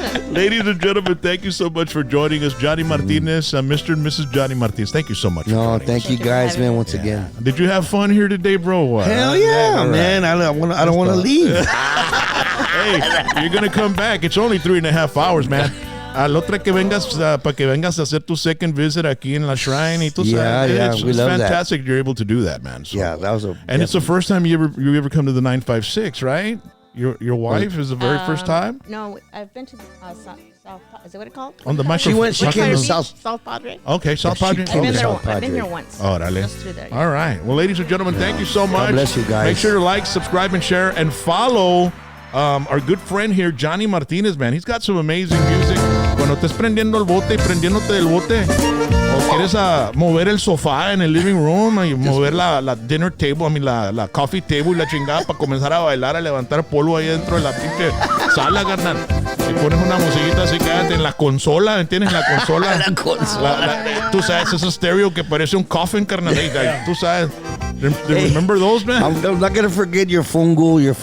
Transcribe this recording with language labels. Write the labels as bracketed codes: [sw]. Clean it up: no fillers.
[en] Ladies and gentlemen, thank you so much for joining us. Jonny Martinez, Mr. and Mrs. Jonny Martinez, thank you so much. No, thank you guys, man, once again. Did you have fun here today, bro? Hell yeah, man. I don't want to leave. Hey, you're going to come back. It's only 3.5 hours, man. [es] Al otra que vengas, para que vengas a hacer tu [en] second visit [es] aquí en la shrine. Y tú sabes, [en] we love fantastic that. you're able to do that, man. So, yeah, that was and it's the first time you ever come to the 956, right? Your wife is the very first time? No, I've been to the South. Is that what it called? On the microphone. She came to South Padre. Okay, South Padre. I've been there once. Oh, Just through there. All right. Well, ladies and gentlemen, thank you so much. God bless you guys. Make sure to like, subscribe, and share, and follow our good friend here, Jonny Martinez, man. He's got some amazing music. [es] Cuando estés prendiendo el bote y prendiéndote del bote, o quieres mover el sofá en el living room y mover la dinner table, la coffee table y la chingada para comenzar a bailar, a levantar polvo ahí dentro de la pinche sala, carnal. Y pones una musiquita así, cállate en la consola, ¿entiendes? La consola. La consola. Tú sabes, ese estéreo que parece un coffin, carnal. Tú sabes. [en] Remember those, man? I'm not going to forget your fungo.